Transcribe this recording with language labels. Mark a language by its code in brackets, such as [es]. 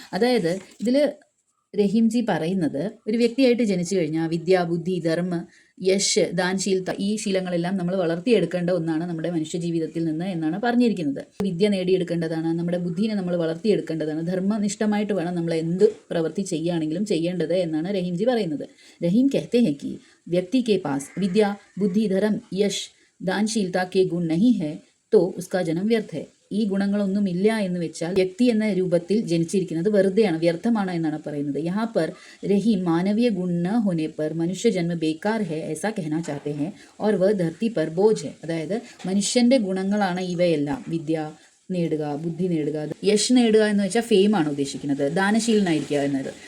[ml] അതായത് ഇതിൽ രഹീംജി പറയുന്നത്, ഒരു വ്യക്തിയായിട്ട് ജനിച്ചു കഴിഞ്ഞാൽ വിദ്യ, ബുദ്ധി, ധർമ്മ, യശ്, ദാൻശീലത, ഈ ശീലങ്ങളെല്ലാം നമ്മൾ വളർത്തിയെടുക്കേണ്ട ഒന്നാണ് നമ്മുടെ മനുഷ്യ ജീവിതത്തിൽ നിന്ന് എന്നാണ് പറഞ്ഞിരിക്കുന്നത്. വിദ്യ നേടിയെടുക്കേണ്ടതാണ്, നമ്മുടെ ബുദ്ധിനെ നമ്മൾ വളർത്തിയെടുക്കേണ്ടതാണ്, ധർമ്മനിഷ്ഠമായിട്ട് വേണം നമ്മൾ എന്ത് പ്രവൃത്തി ചെയ്യുകയാണെങ്കിലും ചെയ്യേണ്ടത് എന്നാണ് രഹീംജി പറയുന്നത്. [hi] രഹീം कहते हैं कि व्यक्ति के पास विद्या, बुद्धि, धर्म, यश, दानशीलता के गुण नहीं है तो उसका जन्म व्यर्थ है. [ml] ഈ ഗുണങ്ങളൊന്നുമില്ല എന്ന് വെച്ചാൽ വ്യക്തി എന്ന രൂപത്തിൽ ജനിച്ചിരിക്കുന്നത് വെറുതെയാണ്, വ്യർത്ഥമാണ് എന്നാണ് പറയുന്നത്. [hi] യഹാ പർ രഹീം മാനവീയ ഗുൺ ന ഹോനെ പർ മനുഷ്യ ജന്മ ബേക്കാർ ഹെ ऐसा कहना चाहते हैं और वह धरती पर बोझ है. [ml] അതായത് മനുഷ്യൻ്റെ ഗുണങ്ങളാണ് ഇവയെല്ലാം. വിദ്യ നേടുക, ബുദ്ധി നേടുക, യശ് നേടുക എന്ന് വെച്ചാൽ ഫെയിമാണ് ഉദ്ദേശിക്കുന്നത്, ദാനശീലനായിരിക്കുക എന്നത്.